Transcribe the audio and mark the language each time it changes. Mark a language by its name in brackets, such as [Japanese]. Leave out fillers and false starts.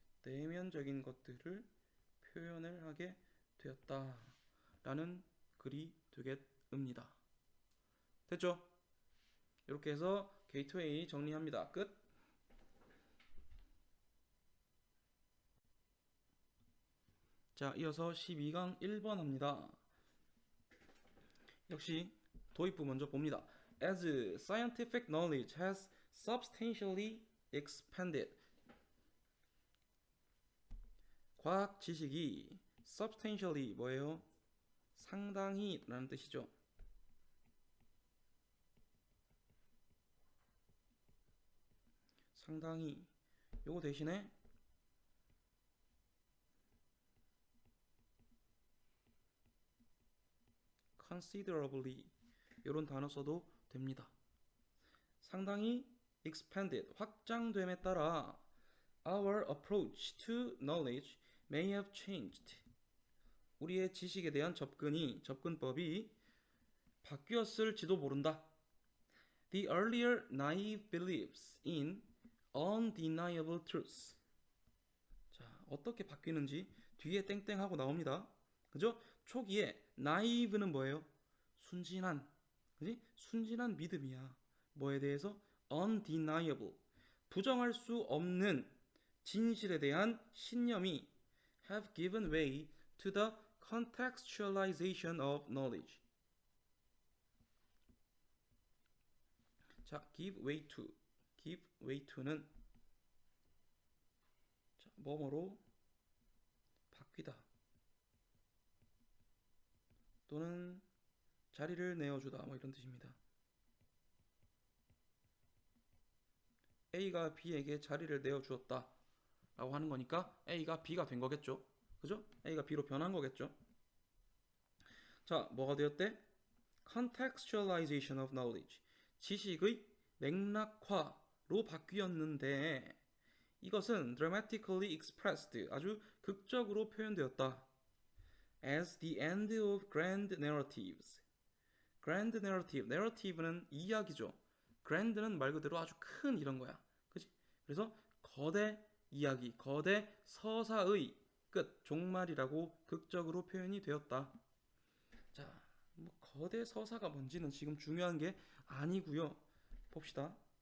[Korean] 내면적인 것들을 표현을 하게 되었다 라는 글이 되겠습니다. 됐죠? 이렇게 해서 게이트웨이 정리합니다. 끝. 자, 이어서 12강 1번 합니다. 역시 도입부 먼저 봅니다. [English] As scientific knowledge has substantially expanded. [Korean] 과학 지식이 substantially 뭐예요? 상당히 라는 뜻이죠. 상당히. 요거 대신에 considerably 이런 단어 써도 됩니다. 상당히 [English] expanded [Korean] 확장됨에 따라 [English] our approach to knowledge may have changed. [Korean] 우리의 지식에 대한 접근법이 바뀌었을지도 모른다. [English] The earlier naive beliefs in undeniable truths. [Korean] 자, 어떻게 바뀌는지 뒤에 땡땡하고 나옵니다. 그죠? 초기에 naive는 뭐예요? 순진한, 그지? 순진한 믿음이야. 뭐에 대해서? [English] undeniable. [Korean] 부정할 수 없는 진실에 대한 신념이 [English] have given way to the contextualization of knowledge. 자, give way to. give way to [Korean] 는 자, 뭐뭐로 바뀌다. 또는 자리를 내어주다. 뭐 이런 뜻입니다. A가 B에게 자리를 내어주었다. 라고 하는 거니까 A가 B가 된 거겠죠. 그죠? A가 B로 변한 거겠죠. 자, 뭐가 되었대? [English] contextualization of knowledge. [Korean] 지식의 맥락화로 바뀌었는데 이것은 [English] dramatically expressed. [Korean] 아주 극적으로 표현되었다. [English] as the end of grand narratives. grand narrative. [Korean] narrative는 이야기죠. grand는 말 그대로 아주 큰 이런 거야. 그치? 그래서 거대 이야기, 거대 서사의 끝, 종말이라고 극적으로 표현이 되었다. 자, 뭐 거대 서사가 뭔지는 지금 중요한 게 아니고요. 봅시다.